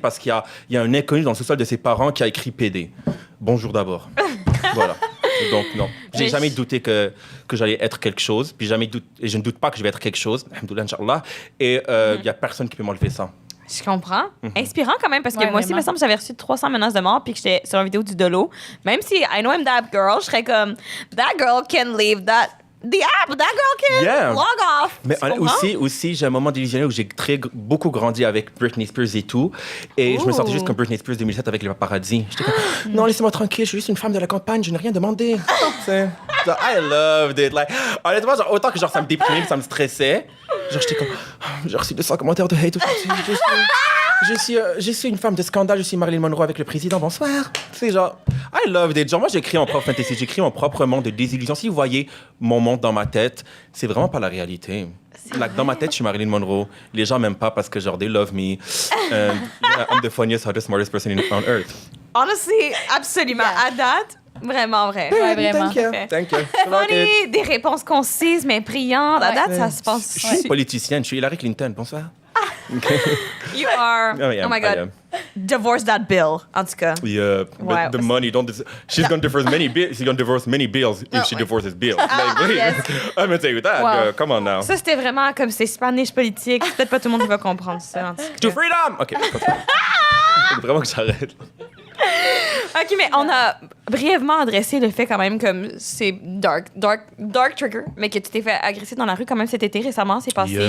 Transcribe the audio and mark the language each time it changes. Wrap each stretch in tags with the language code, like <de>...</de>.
<fr>Parce qu'il y a un inconnu dans le sous-sol de ses parents qui a écrit PD. Bonjour d'abord. Voilà. Donc, non. J'ai jamais douté que j'allais être quelque chose, puis et je ne doute pas que je vais être quelque chose. Alhamdoulilah, Inch'Allah. Et il y a personne qui peut m'enlever ça. Je comprends. Inspirant quand même, parce que moi aussi, il me semble que j'avais reçu 300 menaces de mort puis que j'étais sur une vidéo du Dolo. Même si</fr> <en>I know I'm that girl,</en> <fr>je serais comme,</fr> <en>that girl can leave the app, that girl can log off.</en> <fr>Mais aussi, j'ai un moment délusionnel où j'ai beaucoup grandi avec Britney Spears et tout. Et je me sentais juste comme Britney Spears 2007 avec les paparazzis. J'étais comme, non, laissez-moi tranquille, je suis juste une femme de la campagne, je n'ai rien demandé.</fr> <en>I loved it. Like,</en> <fr>honnêtement, genre, autant que genre, ça me déprimait, ça me stressait. Genre, j'étais comme, j'ai reçu 200 commentaires de hate aujourd'hui. Je suis une femme de scandale, je suis Marilyn Monroe avec le président, bonsoir. C'est genre,</fr> <en>I loved it.</en> <fr>Genre, moi, j'écris mon propre fantasy, j'écris mon propre monde de désillusion. Si vous voyez mon monde dans ma tête, c'est vraiment pas la réalité.</fr> <en>Like,</en> <fr>dans ma tête, je suis Marilyn Monroe. Les gens m'aiment pas parce que, genre,</fr> <en>they love me. And yeah, I'm the funniest, hottest, smartest person on earth. Honestly,</en> <fr>absolument. À date, vraiment vrai. Ouais, vraiment.</fr> <en>Thank you.</en> <fr>Funny, des réponses concises, mais brillantes. À date, ça se passe. Je suis politicienne, je suis Hillary Clinton. Bonsoir.</fr> <en>You are. Oh my God. Divorce that bill,</en> <fr>en tout cas.</fr> <en>Yeah, but the money she's gonna divorce many bills. She's gonna divorce many bills if she divorces Bill. Like, yes. I'm gonna tell you that. Come on now.</en> <fr>Ça, c'était vraiment comme c'est super niche politique. C'est peut-être pas tout le monde qui va comprendre ça. En tout cas.</fr> <en>To freedom.</en> <fr>Ok. Vraiment que j'arrête. OK, mais on a brièvement adressé le fait quand même comme c'est</fr> <en>dark trigger,</en> <fr>mais que tu t'es fait agresser dans la rue quand même cet été récemment, c'est passé.</fr>